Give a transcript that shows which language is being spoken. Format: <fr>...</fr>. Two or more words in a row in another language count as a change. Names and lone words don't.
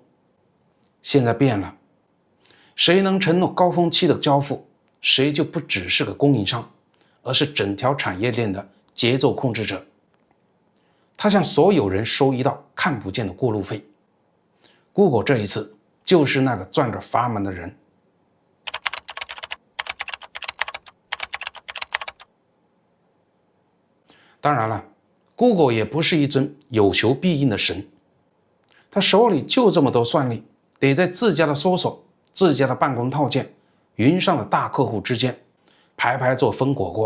<zh>現在變了，誰能承諾高峰期的交付，誰就不只是個供應商，而是整條產業鏈的節奏控制者。他向所有人收一道看不見的過路費。Google 這一次就是那個轉着閥門的人。當然了， Google 也不是一尊有求必應的神，他手裡就這麼多算力，得在自家的搜索、自家的辦公套件、雲上的大客戶之間排排坐分果果。</zh>